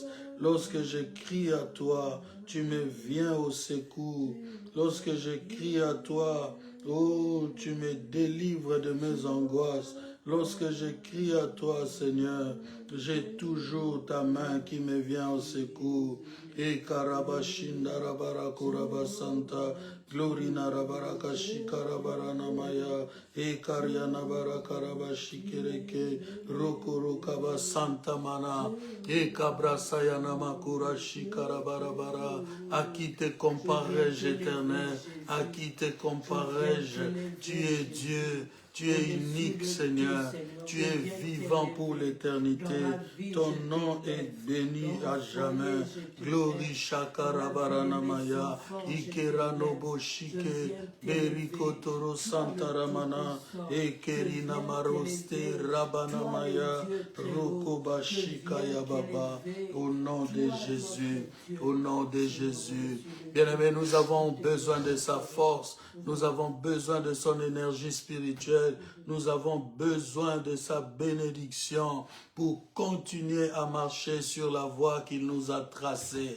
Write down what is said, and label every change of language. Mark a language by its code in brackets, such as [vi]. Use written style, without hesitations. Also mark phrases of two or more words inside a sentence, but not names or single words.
[fr] Lorsque je crie à toi, tu me viens au secours. Lorsque je crie à toi, oh, tu me délivres de mes angoisses. Lorsque je crie à toi, Seigneur, j'ai toujours ta main qui me vient au secours. Et Karabashinda Rabara Kurabasanta, Glorina Rabaraka Shikarabara Namaya, et Karyana Barakarabashi Shikereke, Rokorokaba Santa Mana, et Kabrasayana Makura Shikarabarabara. À qui te comparerai-je, éternel? À qui te comparerai-je? Tu es Dieu. Tu es unique, Seigneur. Tu es vivant pour l'éternité. Ton nom est béni à jamais. Glory Shakarabaranamaya. Ikeranobo Shike. Berikotoro Santaramana. Ekerina Maroste Rabanamaya. Rokoba Shikaya Baba. Au nom de Jésus. Au nom de Jésus. Bien-aimés, nous avons besoin de sa force. Nous avons besoin de son énergie spirituelle. Nous avons besoin de sa bénédiction pour continuer à marcher sur la voie qu'il nous a tracée.